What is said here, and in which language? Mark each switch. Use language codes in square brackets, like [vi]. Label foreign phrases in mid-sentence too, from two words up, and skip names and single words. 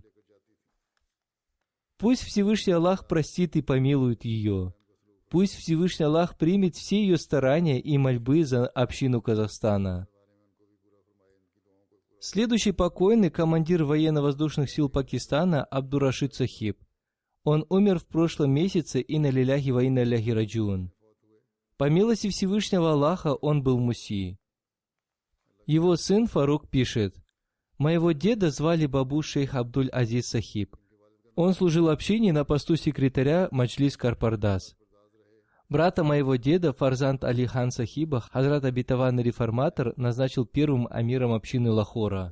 [ru] Пусть Всевышний Аллах простит и помилует ее. Пусть Всевышний Аллах примет все ее старания и мольбы за общину Казахстана. Следующий покойный командир военно-воздушных сил Пакистана Абдурашид Сахиб. Он умер в прошлом месяце, [ar] إنا لله وإنا إليه راجعون. [ru] По милости Всевышнего Аллаха он был муси. Его сын Фарук пишет: «Моего деда звали Бабу шейх Абдуль-Азиз Сахиб. Он служил общине на посту секретаря Маджлис Карпардас. Брата моего деда, Фарзант Али хан Сахиба, Хазрат обетованный реформатор, назначил первым амиром общины Лахора.